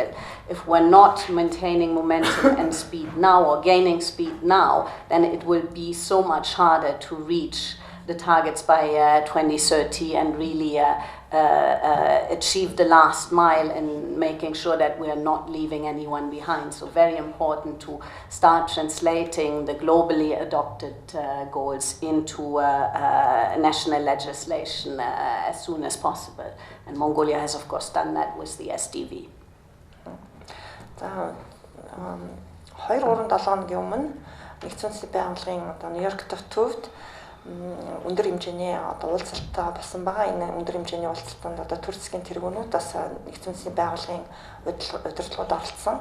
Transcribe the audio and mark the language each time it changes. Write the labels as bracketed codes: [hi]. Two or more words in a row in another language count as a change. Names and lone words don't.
[en] If we're not maintaining momentum and speed now or gaining speed now, then it will be so much harder to reach the targets by 2030 and really achieve the last mile in making sure that we are not leaving anyone behind. So very important to start translating the globally adopted goals into national legislation as soon as possible. And Mongolia has of course done that with the SDV. [mn] За 2-3 хоногийн өмнө Нэгдсэн улсын байгууллагын одоо Нью-Йорк дахь төвд өндөр хэмжээний одоо уулзалтаа болсон байгаа. Энэ өндөр хэмжээний уулзалтанд одоо төр засгийн тэргүүнүүд бас Нэгдсэн улсын байгууллагын удирдлагууд оролцсон.